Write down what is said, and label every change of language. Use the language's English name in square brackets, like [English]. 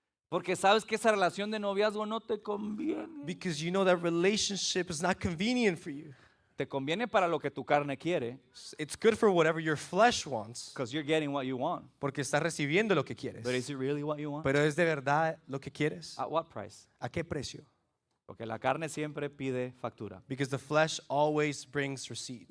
[Spanish] Porque sabes que esa relación de noviazgo no te conviene. [English] Because you know that relationship is not convenient for you. [Spanish] Te conviene para lo que tu carne quiere. [English] It's good for whatever your flesh wants. Because you're getting what you want. [Spanish] Porque estás recibiendo lo que quieres. [English] But is it really what you want? [Spanish] Pero ¿es de verdad lo que quieres? [English] At what price? [Spanish] ¿A qué precio? Porque la carne siempre pide factura. [English] Because the flesh always brings receipts.